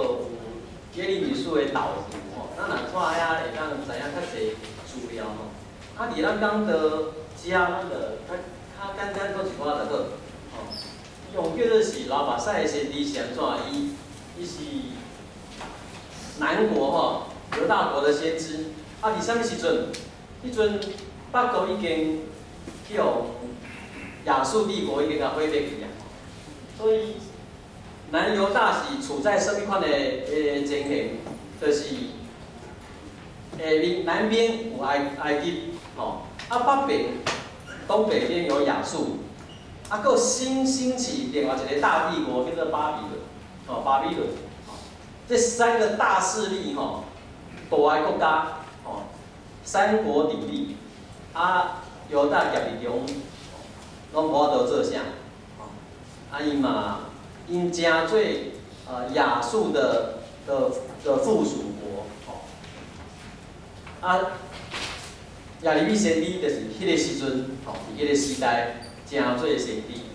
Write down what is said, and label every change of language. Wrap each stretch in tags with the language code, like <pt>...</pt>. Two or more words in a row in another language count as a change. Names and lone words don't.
<nan>有耶利米书的导图咱若看遐会当知影较侪资料伫咱讲到遮，咱就较简单讲一寡就好用叫做是老目屎的先知是安怎？伊是南国犹大国的先知伫啥物时阵？迄阵北国已经去互亚述帝国已经甲毁灭去啊。所以南犹大是处在什么款的情形？就是南边有埃及，北边东北边有亚述，佫新兴起另外一个大帝国叫做巴比伦，巴比伦，这三个大势力大个国家，三国鼎立，犹大夹伫中，拢无法度做啥。因真做亚述的附属国，耶利米先知就是迄个时阵，伫迄个时代真做先知。</nan>